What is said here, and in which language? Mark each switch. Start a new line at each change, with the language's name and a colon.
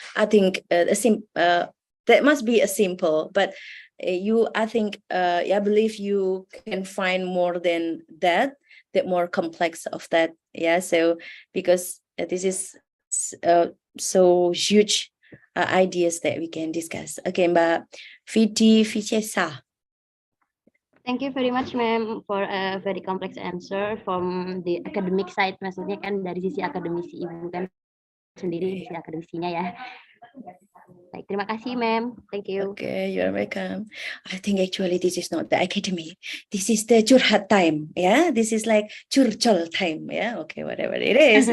English: I think that must be a simple, but I believe you can find more than that more complex of that. Yeah. So because this is so huge ideas that we can discuss. Okay, Mbak Vicesa. Thank you very much, ma'am, for a very complex answer from the academic side.
Indonesian: Maksudnya kan dari sisi akademisi, ibu kan sendiri sisi akademisinya ya. Baik, terima kasih, ma'am.
English: Thank you. Okay, you're welcome. I think actually this is not the academy. This is the curhat time. Yeah, this is like curcol time. Yeah, okay, whatever it is.